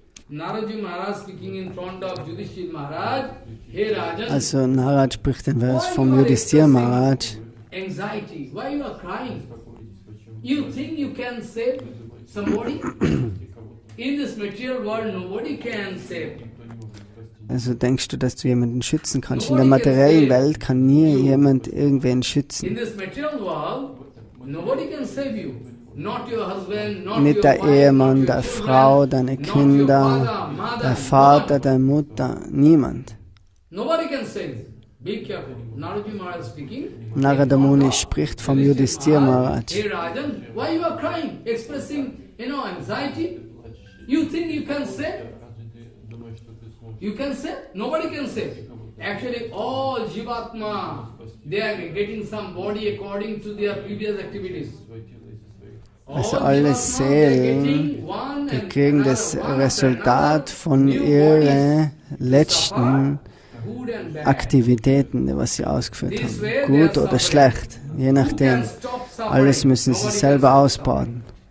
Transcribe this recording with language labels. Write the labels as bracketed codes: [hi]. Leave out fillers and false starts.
[en] Naraji Maharaj speaking in front of Yudhishthira Maharaj. Hey Rajan. [de] Also Narad spricht den Vers vom Yudhishthira Maharaj. [en] Anxiety. Why you are crying? You think you can save somebody? In this material world, nobody can save. [de] Also denkst du, dass du jemanden schützen kannst? In der materiellen Welt kann nie jemand irgendwen schützen. [en] In this material world, nobody can save you. Not your husband, not [de] nicht der Ehemann, der Frau, deine Kinder, der Vater, deine Mutter, niemand. [en] Nobody can save you. Be careful. Naraji Maharaj speaking. [de] Narada Muni spricht vom Yudhishthira Maharaj. [en] Hey Rajan, why you are crying, expressing, anxiety? You think you can save? You can save? Nobody can save. Actually, all Jivatma, they are getting some body according to their previous activities. [de] Also alle Seelen, die kriegen das Resultat von ihren letzten Aktivitäten, was sie ausgeführt haben. Gut oder schlecht, je nachdem. Alles müssen sie selber ausbaden.